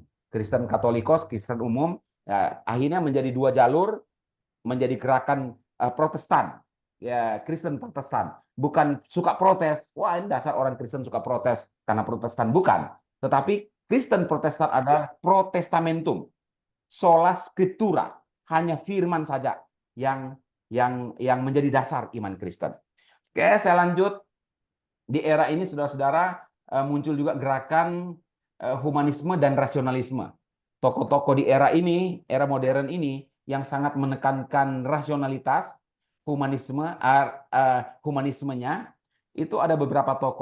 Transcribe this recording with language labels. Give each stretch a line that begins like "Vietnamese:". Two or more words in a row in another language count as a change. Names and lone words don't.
Indonesian: Kristen Katolikos, Kristen umum. Akhirnya menjadi 2 jalur, menjadi gerakan Protestan. Ya, Kristen Protestan. Bukan suka protes. Wah, ini dasar orang Kristen suka protes karena Protestan. Bukan. Tetapi Kristen Protestan adalah protestamentum,
Latin: sola scriptura,
Indonesian: hanya firman saja yang menjadi dasar iman Kristen. Oke, saya lanjut. Di era ini saudara-saudara muncul juga gerakan humanisme dan rasionalisme. Tokoh-tokoh di era ini, era modern ini yang sangat menekankan rasionalitas, humanismenya itu ada beberapa tokoh.